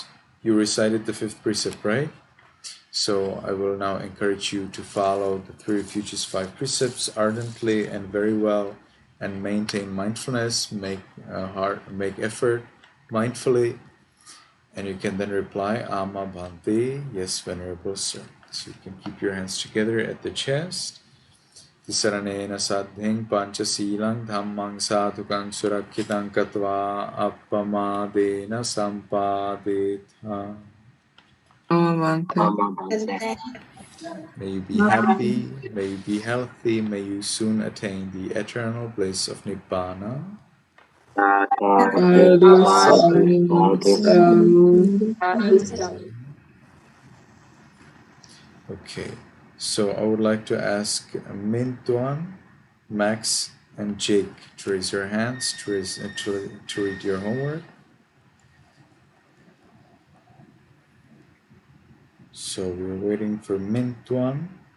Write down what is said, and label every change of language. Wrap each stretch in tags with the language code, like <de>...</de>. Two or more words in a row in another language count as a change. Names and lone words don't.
<en>You recited the fifth precept, right? So I will now encourage you to follow the Three Refuges 5 precepts ardently and very well, and maintain mindfulness. Make effort mindfully, and you can then reply</en> <pi>Ama Bhante,</pi> <en>yes, Venerable Sir. So you can keep your hands together at the chest.</en> <pi>Tisaranena saddhing panchasilang dhammang sadhukang surakkhitang katva appamadena sampadetha. Amavante.</pi> <en>May you be happy, may you be healthy, may you soon attain the eternal bliss of Nibbana.</en> <pi>Sadhu, sadhu, sadhu.</pi> <en>Okay, so I would like to ask Mintuan, Max, and Jake to raise your hands to read your homework. So we're waiting for Mintuan.</en>